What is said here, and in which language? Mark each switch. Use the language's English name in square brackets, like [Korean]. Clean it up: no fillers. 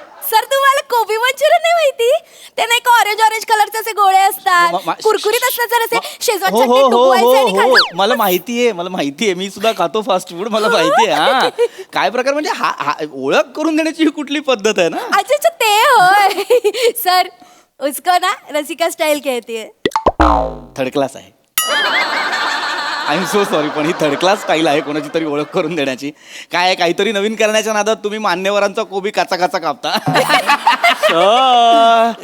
[Marathi] Sir, तुम्हाला कोबी Manchurian नाही माहिती? ते नाही का ऑरेंज ऑरेंज कलरचे असे गोळे असतात, कुरकुरीत असतात, जर असे शेजवान हो चटणी हो हो डुबवायचे आणि हो हो खायचे. मला माहितीये मी सुद्धा खातो फास्ट फूड, मला माहितीये. हा काय प्रकार म्हणजे हा ओळख करून देण्याची ही कुठली पद्धत आहे ना? अच्छा अच्छा, ते होय. [Hindi] सर, उसको ना रसिका स्टाइल कहती है. [Marathi] थर्ड क्लास आहे. [English] I am so sorry, [Marathi] पण ही थर्ड क्लास स्टाईल आहे कोणाची तरी ओळख करून देण्याची. काय आहे, काहीतरी नवीन करण्याच्या नादात तुम्ही मान्यवरांचा कोबी काचा काचा कापता.